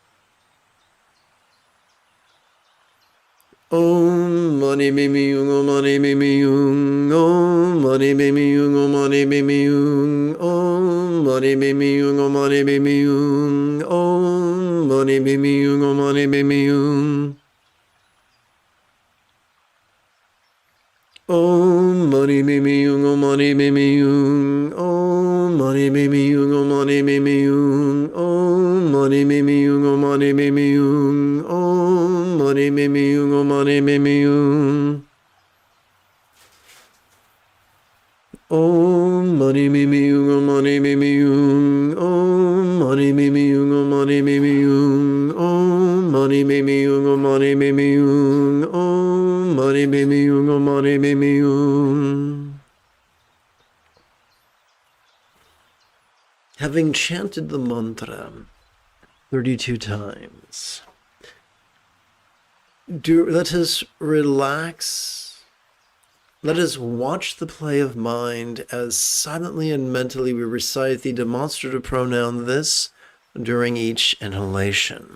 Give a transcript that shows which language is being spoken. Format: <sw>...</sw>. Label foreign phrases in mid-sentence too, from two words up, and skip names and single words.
<sa>Om mani me me yung, om mani me me yung, om mani me me yung, om mani me me yung, om mani me me yung, om mani me me yung, om mani me me yung, om mani me me yung. Om mani me me yung, om mani me me yung, om mani me me yung, om mani me me yung, om mani me me yung, om mani me me yung, om mani mimi yung, om mani mimi yung. Om mani mimi yung, om mani mimi yung. Om mani mimi yung, om mani mimi yung. Om mani mimi yung, om mani mimi yung. Om mani mimi yung, om mani mimi yung.</sa> <en>Having chanted the mantra 32 times, let us relax. Let us watch the play of mind as silently and mentally we recite the demonstrative pronoun this during each inhalation.</en>